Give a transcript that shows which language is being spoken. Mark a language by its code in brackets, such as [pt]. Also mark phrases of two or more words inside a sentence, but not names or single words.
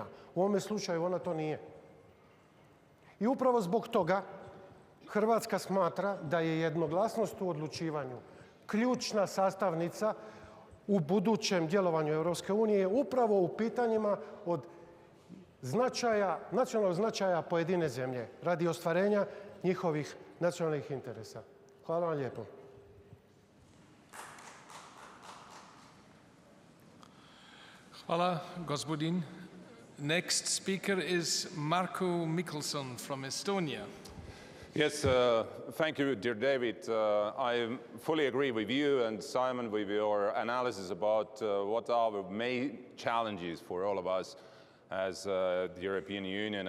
[hr] U ovome slučaju ona to nije. I upravo zbog toga Hrvatska smatra da je jednoglasnost u odlučivanju ključna sastavnica u budućem djelovanju Europske unije upravo u pitanjima od nacionalnog značaja pojedine zemlje radi ostvarenja njihovih nacionalnih interesa. Hvala vam lijepo. Hvala, gospodin. [en] Next speaker is Marko Mikkelson from Estonia. Yes, thank you, dear David. I fully agree with you and Simon with your analysis about what are the main challenges for all of us as the European Union.